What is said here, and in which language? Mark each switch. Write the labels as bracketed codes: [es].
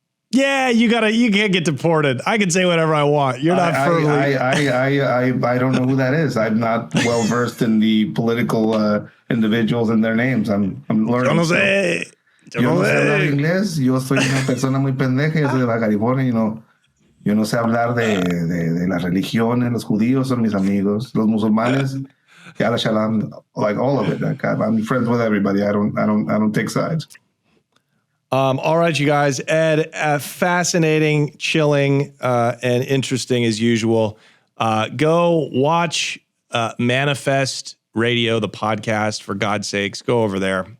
[en] Yeah, you can't get deported. I can say whatever I want. You're not firmly. I don't know who that is. I'm not well versed in the political individuals and their names. I'm learning. [es] Yo no sé hablar inglés. Yo soy una persona muy pendeja. Yo soy de Baja California. Yo no sé hablar de la religión. Los judíos son mis amigos. Los musulmanes. [en] Yalla shalom. Like all of it. Like I'm friends with everybody. I don't take sides. All right, you guys. Ed, fascinating, chilling, and interesting as usual. Go watch Manifest Radio, the podcast, for God's sakes. Go over there.